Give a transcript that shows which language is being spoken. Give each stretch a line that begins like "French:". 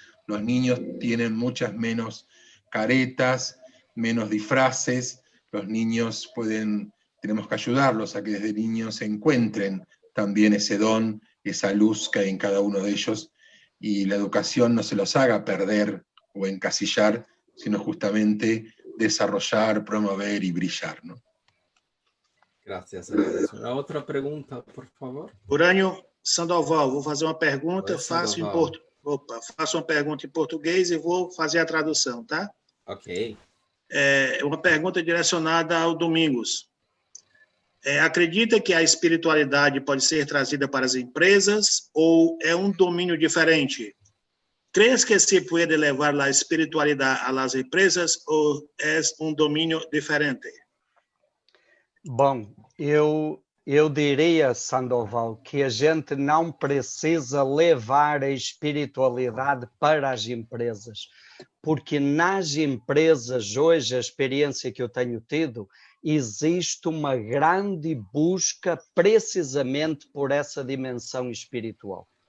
Spanish: Los niños tienen muchas menos caretas, menos disfraces, los niños tenemos que ayudarlos a que desde niños encuentren también ese don, esa luz que hay en cada uno de ellos, y la educación no se los haga perder o encasillar, sino justamente desarrollar, promover y brillar, ¿no? Gracias, Andrés.
Portuguese: Uma outra pergunta, por favor. Urânio Sandoval, vou fazer uma pergunta, Oi, faço Sandoval. uma pergunta em português e vou fazer a tradução, tá? Ok. Uma pergunta direcionada ao Domingos. Acredita que a espiritualidade pode ser trazida para as empresas ou é um domínio diferente?
Spanish: ¿Crees que se puede levar la espiritualidad a las empresas o es un dominio diferente?
Portuguese: Bom, eu diria, Sandoval, que a gente não precisa levar a espiritualidade para as empresas, porque nas empresas, hoje, a experiência que eu tenho tido, existe uma grande busca precisamente por essa dimensão espiritual.